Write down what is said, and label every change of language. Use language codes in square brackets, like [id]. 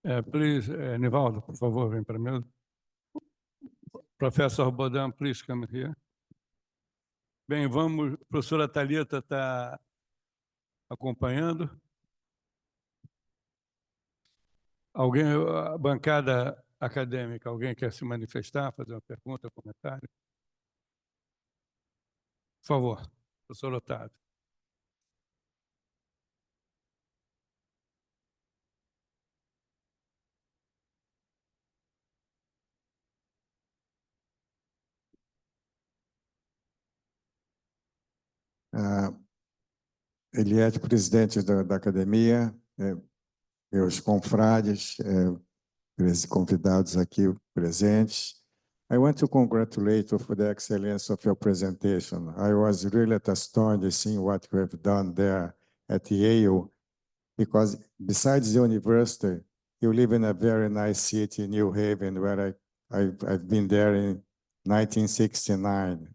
[en] Please, [pt] Nivaldo, por favor, vem para mim. [en] Professor Bohdan, please come here. [pt] Bem, vamos, a professora Thalita está acompanhando. Alguém, a bancada acadêmica, alguém quer se manifestar, fazer uma pergunta, comentário? Por favor, professor Otávio. Eliette, presidente da academia, meus confrades, convidados aqui presentes, [en] I want to congratulate you for the excellence of your presentation. I was really astonished seeing what you have done there at Yale, because besides the university, you live in a very nice city, New Haven, where I've been there in 1969.